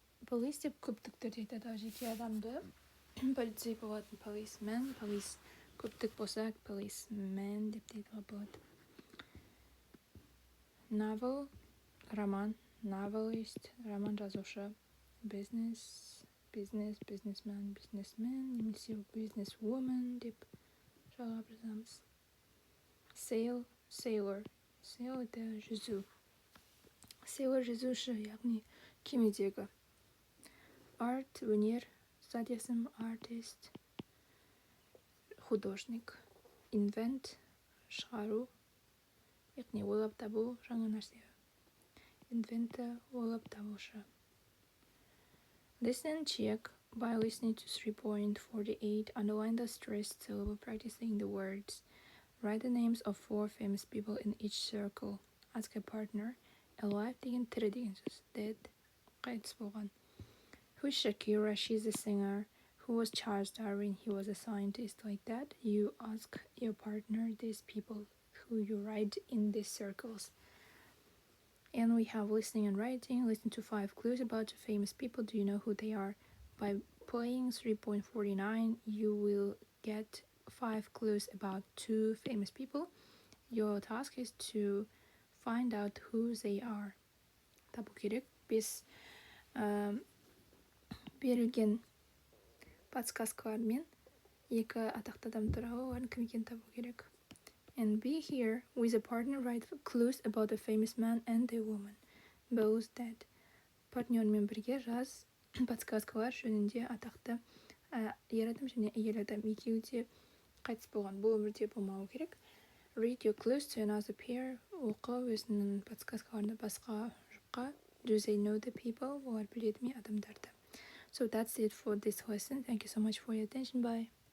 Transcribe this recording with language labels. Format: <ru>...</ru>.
<kk>Police деп көптік түрде айтады, жеке адамды. Полицей болатын policeman, police көптік болса policeman деп дейтіға болады. Novel, роман, novelist, роман жазушы. Business, businessman, немесе businesswoman деп жалғап жазамыз.</kk> <en>Sail, sailor, sail это жүзу.</en> <kk>Sailor жүзуші, яғни кемедегі. Art, өнер, зат есім artist, художник. Invent, шығару, яғни ойлап табу, жаңа нәрсе. Inventor, ойлап табушы.</kk> <en>Listen and check. By listening to 3.48, underline the stressed syllable, practicing the words. Write the names of 4 famous people in each circle. Ask a partner.</en> <kk>Alive деген тірі деген сөз. Dead, қайтыс болған.</kk> <en>Who's Shakira? She's a singer. Who was Charles Darwin? He was a scientist. Like that, you ask your partner these people who you write in these circles. And we have listening and writing. Listen to 5 clues about famous people. Do you know who they are? By playing 3.49, you will get 5 clues about 2 famous people. Your task is to find out who they are.</en> <kk>Табу керек. Без берілген подсказкалармен 2 атақты адам туралы олардың кім екенін табу керек.</kk> <en>And be here with a partner, write clues about a famous man and a woman, both dead.</en> <kk>Партнермен бірге жаз подсказкалар жөнінде атақты ер адам және әйел адам екеуі де қайтыс болған. Бұл өмірде болмауы керек.</kk> <en>Read your clues to another pair.</en> <kk>Оқы өзінің подсказкаларында басқа жұпқа.</kk> <en>Do they know the people?</en> <kk>Олар біледі ме адамдарды?</kk> <en>So that's it for this lesson. Thank you so much for your attention. Bye.</en>